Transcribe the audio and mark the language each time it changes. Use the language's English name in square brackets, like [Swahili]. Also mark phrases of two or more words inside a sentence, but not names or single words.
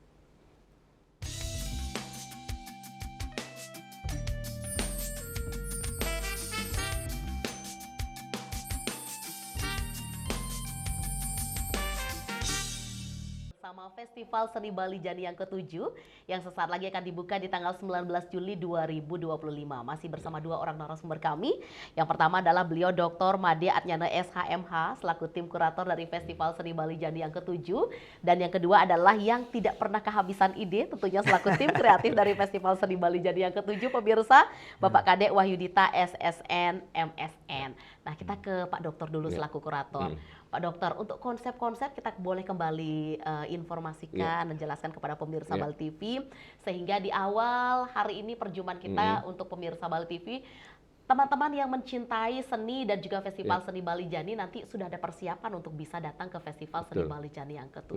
[Indonesian] Bersama Festival Seni Bali Jani yang ke-7 yang sesaat lagi akan dibuka di tanggal 19 Juli 2025. Masih bersama dua orang narasumber kami. Yang pertama adalah beliau Dr. Made Atnyana SHMH selaku tim kurator dari Festival Seni Bali Jani yang ke-7. Dan yang kedua adalah yang tidak pernah kehabisan ide, tentunya selaku tim kreatif dari Festival Seni Bali Jani yang ke-7, pemirsa, Bapak Kadek Wahyudita SSN MSN. Nah, kita ke Pak Dokter dulu selaku kurator. Pak Dokter, untuk konsep-konsep kita boleh kembali informasikan dan jelaskan kepada pemirsa Bali TV, sehingga di awal hari ini perjumpaan kita untuk pemirsa Bali TV, teman-teman yang mencintai seni dan juga Festival Seni Bali Jani nanti sudah ada persiapan untuk bisa datang ke Festival Seni Bali Jani yang ke-7.